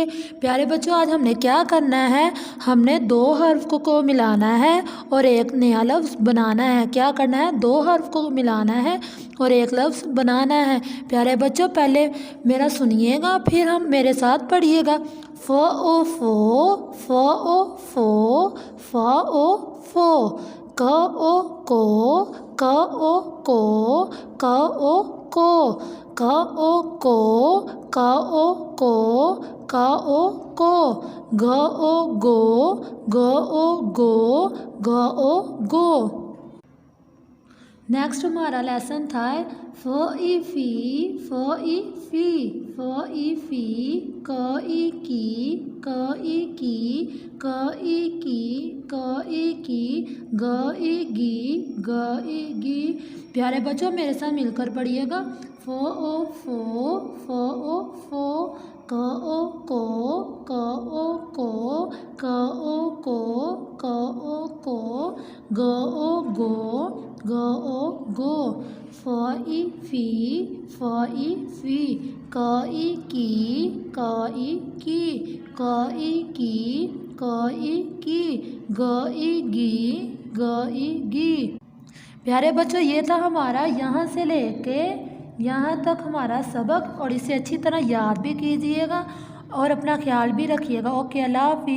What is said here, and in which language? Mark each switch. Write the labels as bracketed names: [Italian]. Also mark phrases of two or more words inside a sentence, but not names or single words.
[Urdu] پیارے بچوں، آج ہم نے کیا کرنا ہے؟ ہم نے دو حرف کو ملانا ہے اور ایک نیا لفظ بنانا ہے. کیا کرنا ہے? دو حرف کو ملانا ہے اور ایک لفظ بنانا ہے. پیارے بچوں، پہلے میرا سنیے گا، پھر ہم میرے ساتھ پڑھیے گا. ف و فو، ف و فو، ف و فو. ک و کو، ک و کو، ک و کو، ک و کو، ک و کو، ک و کو. گ و گو، گ و گو، گ و گو. نیکسٹ ہمارا لیسن تھا ف ی فی، ف ی فی، ف ی فی، ک ی کی، ک ی کی، ک ی کی، ک ی کی، گ ی گی، گ ی گی. پیارے بچوں، میرے ساتھ مل کر پڑھیے گا. ف و فو، ف و فو، ک و کو، ک و کو، ک و کو، ک و کو، گ و گو، گ و گو. ف ی فی، ف ی فی، ک ی کی، ک ی کی، ک ی کی، ک ی کی، گ ی گی، گ ی گی. پیارے بچوں، یہ تھا ہمارا یہاں سے لے کے یہاں تک ہمارا سبق، اور اسے اچھی طرح یاد بھی کیجیے گا اور اپنا خیال بھی رکھیے گا. اوکے، اللہ حافظ.